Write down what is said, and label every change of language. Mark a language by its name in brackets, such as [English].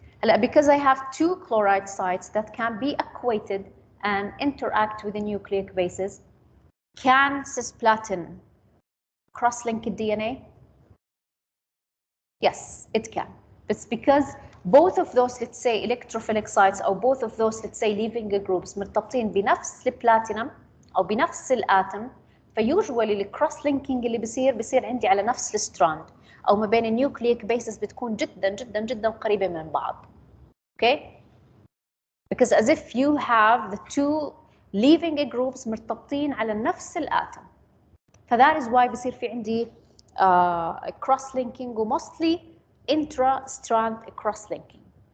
[Arabic] هلا [English] because I have two chloride sites that can be equated and interact with the nucleic bases, can cisplatin cross-link the DNA? Yes, it can. It's because both of those, let's say, electrophilic sites or both of those, let's say, leaving groups [Arabic] مرتبطين بنفس البلاتينم أو بنفس الآتم. فيوجوالي الكروس لينكينج اللي بصير عندي على نفس الستراند أو ما بين النيوكليك بيسز بتكون جدا جدا جدا قريبة من بعض. [English] Okay? Because as if you have the two leaving groups [Arabic] مرتبطين على نفس الآتم. [English] فthat is why [Arabic] بصير في عندي [English] cross linking و mostly intra-strand cross-linking.